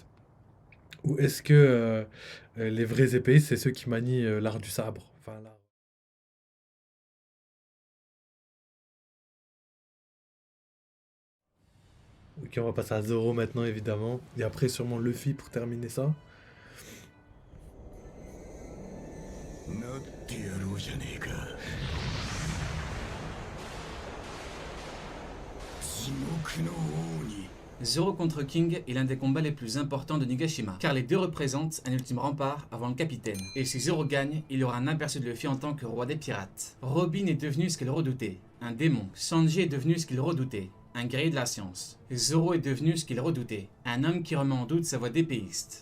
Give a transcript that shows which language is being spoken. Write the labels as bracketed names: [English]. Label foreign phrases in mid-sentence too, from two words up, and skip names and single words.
[French] Ou est-ce que les vrais épéistes, c'est ceux qui manient l'art du sabre? Enfin, l'art. Ok, on va passer à Zoro maintenant, évidemment. Et après, sûrement Luffy pour terminer ça. [Japanese] なってやろうじゃねえか。地獄の王に [French] Zoro contre King est l'un des combats les plus importants de Nigashima, car les deux représentent un ultime rempart avant le capitaine. Et si Zoro gagne, il aura un aperçu de Luffy en tant que roi des pirates. Robin est devenu ce qu'elle redoutait, un démon. Sanji est devenu ce qu'il redoutait, un guerrier de la science. Zoro est devenu ce qu'il redoutait, un homme qui remet en doute sa voie d'épéiste.